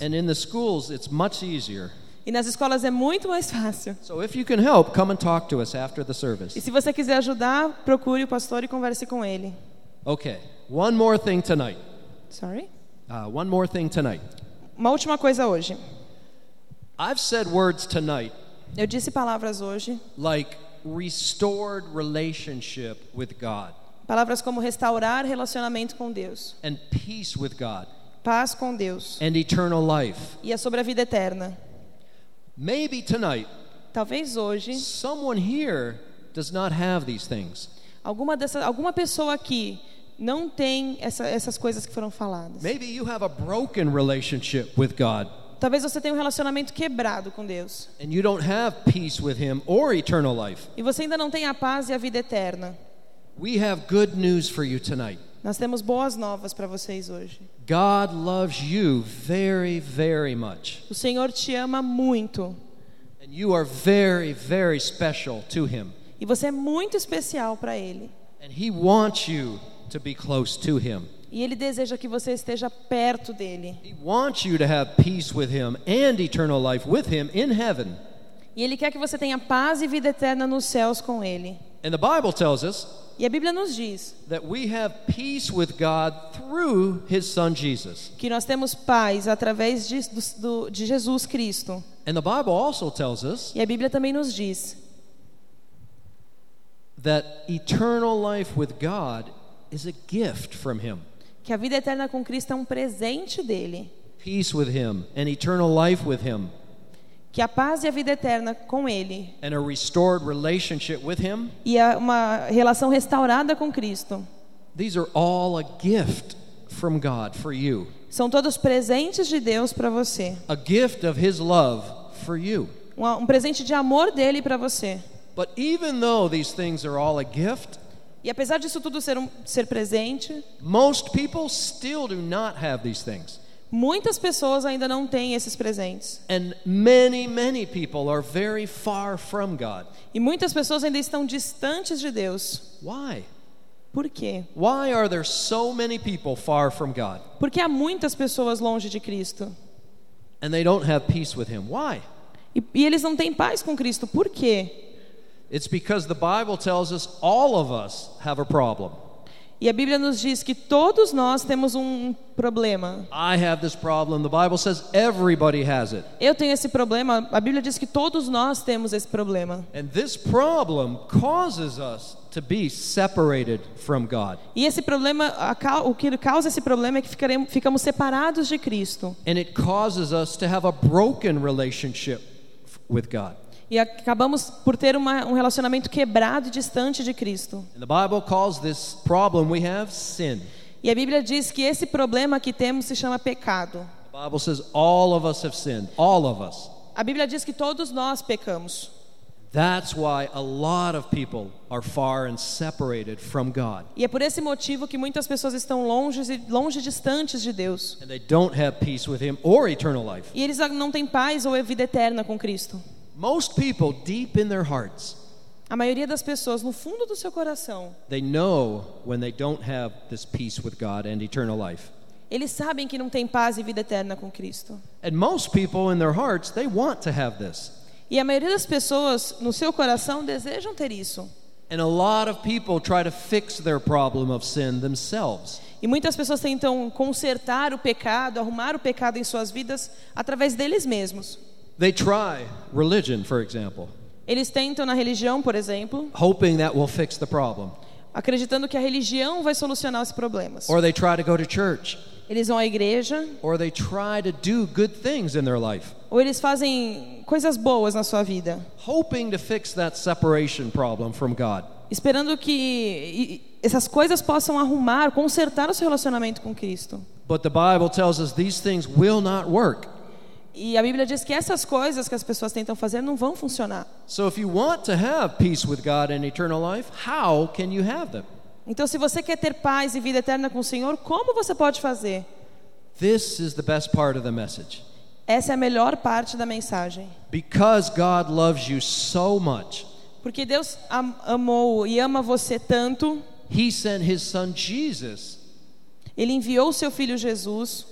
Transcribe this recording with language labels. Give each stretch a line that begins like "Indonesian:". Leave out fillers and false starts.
English: And in the schools, it's much easier.
Portuguese: E nas escolas é muito mais fácil.
English: So if you can help, come and talk to us after the service.
Portuguese: E se você quiser ajudar, procure o pastor e converse com ele.
English: Okay, one more thing tonight. Sorry? One more thing tonight.
Portuguese: Uma última coisa hoje.
English: I've said words tonight.
Portuguese: Eu disse palavras hoje.
English: Like restored relationship with God.
Portuguese: Palavras como restaurar relacionamento com Deus.
English: And peace with God.
Portuguese: Paz com Deus.
English: And eternal life.
Portuguese: E é sobre a vida eterna.
English: Maybe tonight.
Portuguese: Talvez hoje.
English: Someone here does not have these things.
Portuguese: Alguma pessoa aqui não tem essas coisas que foram faladas.
English: Maybe you have a broken relationship with God.
Portuguese: Talvez você tenha relacionamento quebrado com Deus.
English: And you don't have peace with him or eternal life.
Portuguese: E você ainda não tem a paz e a vida eterna.
English: We have good news for you tonight.
Portuguese: Nós temos boas novas para vocês hoje.
English: God loves you very, very much.
Portuguese: O Senhor te ama muito.
English: And you are very, very special to him.
Portuguese: E você é muito especial para ele.
English: And he wants you to be close to him.
Portuguese: E ele deseja que você esteja perto dele.
English: He wants you to have peace with him and eternal life with him in heaven.
Portuguese: E ele quer que você tenha paz e vida eterna nos céus com ele.
English: And the Bible tells us,
Portuguese: e a Bíblia nos diz,
English: that we have peace with God through his son Jesus.
Portuguese: Que nós temos paz através de Jesus Cristo.
English: And the Bible also tells us,
Portuguese: e a Bíblia também nos diz,
English: that eternal life with God is a gift from him.
Portuguese: Que a vida eterna com Cristo é um presente dele.
English: Peace with him and eternal life with him.
Portuguese: Que a paz e a vida eterna com ele.
English: And a restored relationship with him.
Portuguese: E uma relação restaurada com Cristo.
English: These are all a gift from God for you.
Portuguese: São todos presentes de Deus para você.
English: A gift of his love for you.
Portuguese: Um presente de amor dele para você.
English: But even though these things are all a gift,
Portuguese: e apesar disso tudo ser presente,
English: most people still do not have these things.
Portuguese: Muitas pessoas ainda não têm esses presentes.
English: And many, many people are very far from God.
Portuguese: E muitas pessoas ainda estão distantes de Deus.
English: Why?
Portuguese: Por quê?
English: Why are there so many people far from God?
Portuguese: Porque há muitas pessoas longe de Cristo.
English: And they don't have peace with him. Why?
Portuguese: E eles não têm paz com Cristo. Por quê?
English: It's because the Bible tells us all of us have a problem.
Portuguese: E a Bíblia nos diz que todos nós temos problema.
English: I have this problem. The Bible says everybody has it.
Portuguese: Eu tenho esse problema. A Bíblia diz que todos nós temos esse problema.
English: And this problem causes us to be separated from God.
Portuguese: E esse problema, o que causa esse problema é que ficamos separados de Cristo.
English: And it causes us to have a broken relationship with God.
Portuguese: E acabamos por ter um relacionamento quebrado e distante de Cristo.
English: And the Bible calls this problem we have sin.
Portuguese: E a Bíblia diz que esse problema que temos se chama pecado.
English: The Bible says all of us have sinned, all of us.
Portuguese: A Bíblia diz que todos nós pecamos.
English: That's why a lot of people are far and separated from God.
Portuguese: E é por esse motivo que muitas pessoas estão longe distantes de Deus.
English: And they don't have peace with him or eternal life.
Portuguese: E eles não têm paz ou vida eterna com Cristo.
English: Most people deep in their hearts.
Portuguese: A maioria das pessoas no fundo do seu coração.
English: They know when they don't have this peace with God and eternal life.
Portuguese: Eles sabem que não têm paz e vida eterna com Cristo.
English: And most people in their hearts, they want to have this.
Portuguese: E a maioria das pessoas no seu coração desejam ter isso.
English: And a lot of people try to fix their problem of sin themselves.
Portuguese: E muitas pessoas tentam consertar o pecado, arrumar o pecado em suas vidas através deles mesmos.
English: They try religion, for example.
Portuguese: Eles tentam na religião, por exemplo.
English: Hoping that will fix the problem.
Portuguese: Acreditando que a religião vai solucionar os problemas.
English: Or they try to go to church.
Portuguese: Eles vão à igreja.
English: Or they try to do good things in their life.
Portuguese: Ou eles fazem coisas boas na sua vida.
English: Hoping to fix that separation problem from God.
Portuguese: Esperando que essas coisas possam arrumar, consertar o seu relacionamento com Cristo.
English: But the Bible tells us these things will not work.
Portuguese: E a Bíblia diz que essas coisas que as pessoas tentam fazer não vão funcionar.
English: So if you want to have peace with God and eternal life, how can you have them?
Portuguese: Então se você quer ter paz e vida eterna com o Senhor, como você pode fazer?
English: This is the best part of the message.
Portuguese: Essa é a melhor parte da mensagem.
English: Because God loves you so much.
Portuguese: Porque Deus amou e ama você tanto.
English: He sent his son Jesus.
Portuguese: Ele enviou o seu filho Jesus.